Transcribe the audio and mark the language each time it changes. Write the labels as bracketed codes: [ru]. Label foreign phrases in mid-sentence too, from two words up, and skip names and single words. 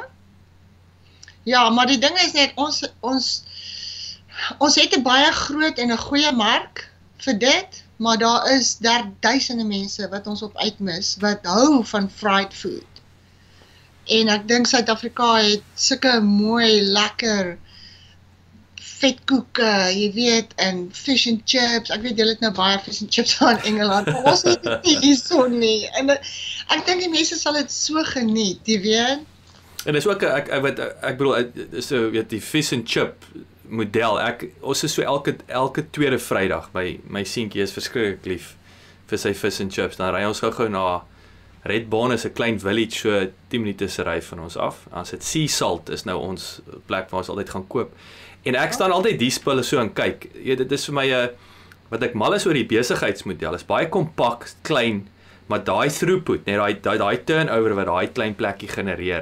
[af] Ja, maar die ding is net ons het 'n baie groot en 'n goeie mark vir dit, maar daar is duisende mense wat ons op uitmis wat hou van [en] fried food. [af] En ek dink Suid-Afrika het sulke mooi, lekker vetkoeke, jy weet, en [en] fish and chips. [af] Ek weet julle het nou baie [en] fish and chips [af] in Engeland, maar ons het dit nie hierso nie. En ek dink die mense sal dit so geniet, jy weet. En dis ook ek bedoel so weet die [en] fish and chip model. [af] Ons is so elke tweede Vrydag by my seentjie is verskriklik lief vir sy [en] fish and chips. [af] Dan ry ons gou na Redbone is 'n klein village so 10 minute se ry van ons af. Ons het Sea Salt is nou ons plek waar ons altyd gaan koop. En ek staan altyd die spulle so en kyk. Dit is vir my wat ek mal is oor die besigheidsmodel. Is baie kompak, klein, maar daai throughput, net daai turnover wat daai klein plekkie genereer.